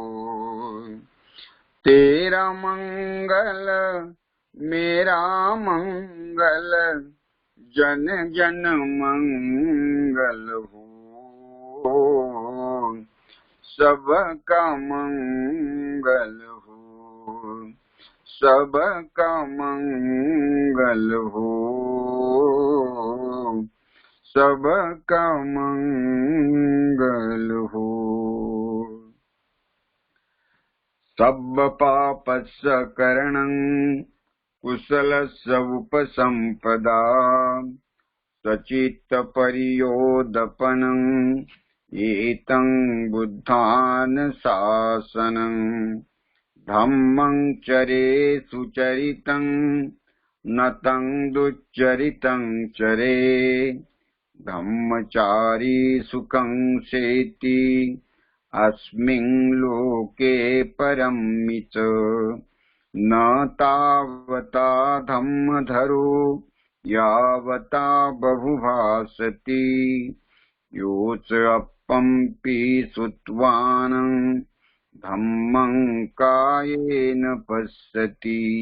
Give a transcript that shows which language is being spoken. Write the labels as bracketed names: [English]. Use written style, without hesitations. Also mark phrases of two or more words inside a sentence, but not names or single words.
[Hindi] तेरा मंगल मेरा मंगल, जन जन मंगल हो, सबका मंगल हो, सबका मंगल हो, सबका मंगल हो. [Pali] सब पापस्य करणं कुशलस्य उपसंपदा, सचित्त परियोदपनं एतं बुद्धानुशासनं. धम्मं चरे सुचरितं न तं दुच्चरितं चरे, धम्मचारी सुखं सेति अस्मिन् लोके परमित. न तावता धम्मधरो यावता बहुभासति, योच अपम्पि सुत्वानं धम्मं कायेन पश्यति